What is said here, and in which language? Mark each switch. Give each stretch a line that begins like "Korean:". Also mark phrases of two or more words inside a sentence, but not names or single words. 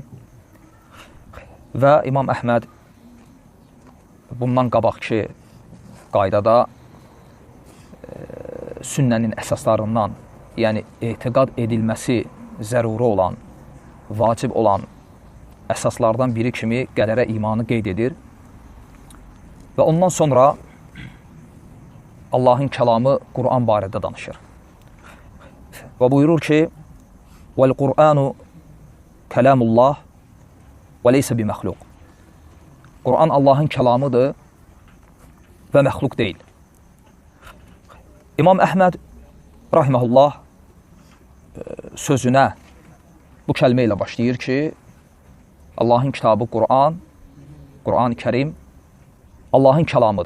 Azerbaijani: Və İmam Əhməd bundan qabaqki qaydada sünnənin əsaslarından, yəni etiqad edilməsi zəruri olan, vacib olan əsaslardan biri kimi qədərə imanı qeyd edir. Və ondan sonra Allahın kəlamı Qur'an barədə danışır. Və buyurur ki,
Arabic: وَالْقُرْآنُ كَلَامُ اللّٰهِ وَلَيْسَ بِمَخْلُقٍ.
Azerbaijani: Qur'an Allahın kəlamıdır və məxluq deyil. İmam Əhməd rahiməhullah sözünə bu kəlmə ilə başlayır ki, Allahın kitabı Qur'an, Qur'an-ı Kərim Allahın kəlamıdır.